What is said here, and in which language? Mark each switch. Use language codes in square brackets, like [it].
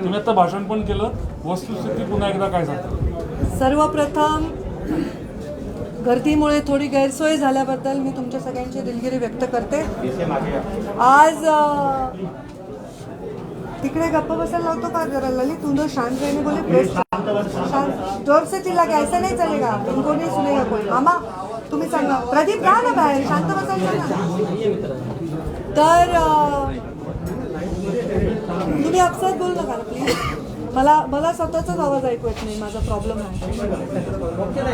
[mr] तुम्ही आता भाषण पण केलं, वस्तुस्थिती पुन्हा एकदा काय सांगता? सर्वप्रथम गर्दीमुळे थोडी गैरसोय झाल्याबद्दल मी तुमच्या सगळ्यांची दिलगिरी व्यक्त करते. आज तिकडे गप्पा बसायला होतो का जरा ललित, [hi] तुम शांत रहने बोले. प्रेस शांत, जोर से चिल्ला के ऐसा नहीं चलेगा, इनको नहीं सुनेगा कोई. [mr] मामा तुम्ही सांगा, प्रदीप जा ना बाहेर, शांत बसायचं ना. तर तुम्ही आपसात बोलू नका ना प्लीज. मला स्वतःचाच आवाज ऐकू येत नाही, माझा प्रॉब्लेम आहे.